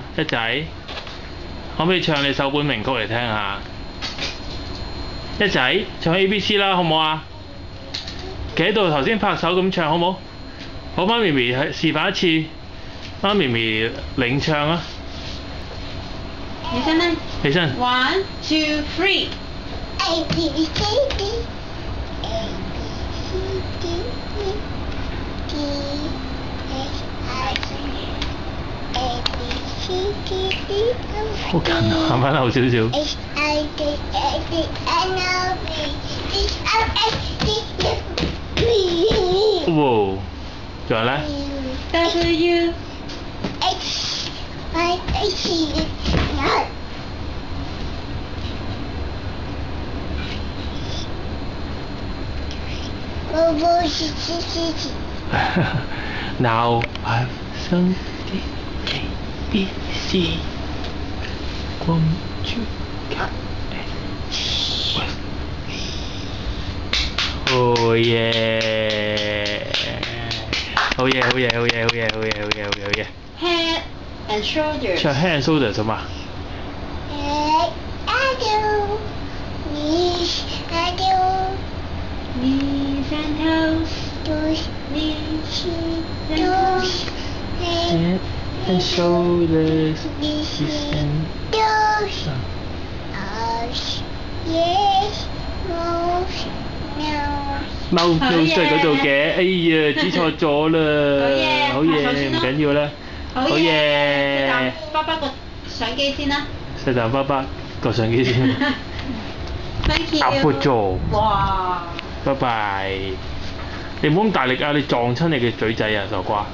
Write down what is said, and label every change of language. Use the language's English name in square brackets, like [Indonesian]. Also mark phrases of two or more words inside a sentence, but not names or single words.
[Cantonese] 一仔，可唔可以唱你首本名曲嚟聽下？一仔，唱 A B C 啦，好唔好啊？企喺度頭先拍手咁唱，好唔好？好，媽咪咪示範一次，媽咪咪領唱啊！起身啦！起身。 [English] 1 2 3。A B C D A B C D E D H I J A B C D E F [Cantonese] 好近啊，行翻後少少。 [English] H I J K L M N O P Q R S T U V。 [Cantonese] 仲有咧 [English] W X Y H Z。 Now I've sung the A B C。One two three。 [Cantonese] 好嘢！好嘢！好嘢！好嘢！好嘢！好嘢！好嘢！好嘢！ [English] Head and shoulders。 [Cantonese] 唱 Head and Shoulders 好嘛 [English] ？Head and shoulders。Knees and toes。Knees and toes。Toes。Knees and toes。 Head and Shoulders。Knees and toes。Arms。Yes。Nose。 Mouth nose [Cantonese] 喺嗰度嘅，哎呀，指錯咗啦，好嘢，唔緊要啦。好嘢！爸爸個相機先啦。食啖爸爸個相機先。 [English] Thank you。 [Cantonese] 阿闊咗。哇！拜拜。你唔好咁大力啊！你撞親你嘅嘴仔啊，傻瓜！